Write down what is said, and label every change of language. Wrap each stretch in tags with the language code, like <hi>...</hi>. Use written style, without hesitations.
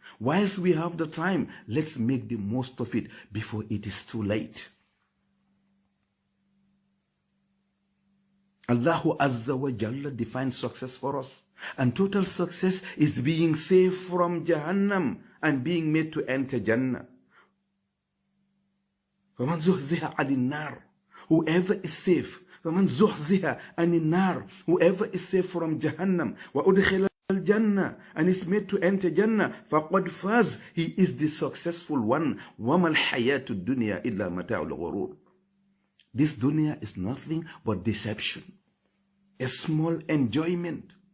<en>Whilst we have the time, let's make the most of it before it is too late. Allahu Azza wa Jalla defines success for us. And total success is being saved from Jahannam and being made to enter Jannah.</en> <ar>فَمَنْ زُحْزِهَا عَنِ النَّارِ,</ar> <en>whoever is safe.</en> <ar>فَمَنْ زُحْزِهَا عَنِ النَّارِ,</ar> <en>whoever is safe from Jahannam.</en> <ar>وَأُدْخِلَ الْجَنَّةِ,</ar> <en>and is made to enter Jannah.</en> <ar>فَقَدْ فَازَ,</ar> <en>he is the successful one.</en> <ar>وَمَا الْحَيَاةُ الدُّنْيَا إِلَّا مَتَاعُ الْغُرُورِ.</ar> <en>This dunya is nothing but deception, a small enjoyment.</en>